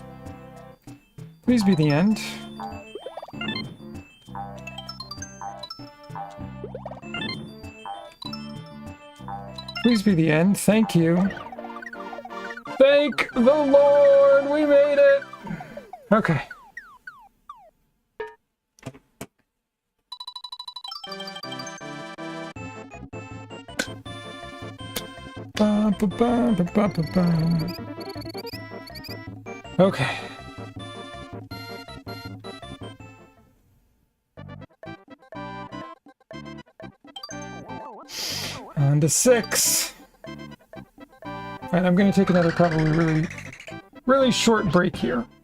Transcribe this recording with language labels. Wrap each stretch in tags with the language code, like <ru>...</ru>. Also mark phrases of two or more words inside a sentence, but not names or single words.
<en>Please be the end. Please be the end. Thank you. Thank the Lord! We made it! Okay. Ba, ba, ba, ba, ba, ba, ba. Okay. On to 6. Alright, I'm gonna take another probably really short break here.</en>